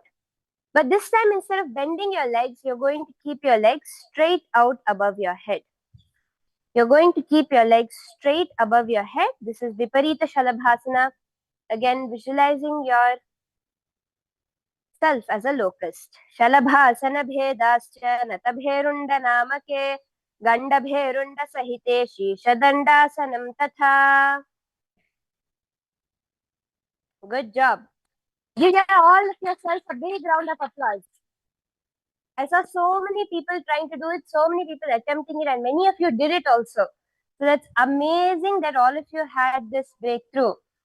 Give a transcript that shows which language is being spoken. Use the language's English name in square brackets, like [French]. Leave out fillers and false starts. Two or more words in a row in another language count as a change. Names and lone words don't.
[English] But this time, instead of bending your legs, you're going to keep your legs straight out above your head. You're going to keep your legs straight above your head. This is Viparita Shalabhasana. Again, visualizing yourself as a locust. [Sanskrit] शलभासन भेदाश्च नतभेरुण्ड नामके गण्डभेरुण्ड सहिते शीर्षदण्डासनं तथा. [English] Good job. Give all of yourself a big round of applause. I saw so many people trying to do it, so many people attempting it, and many of you did it also. So that's amazing that all of you had this breakthrough.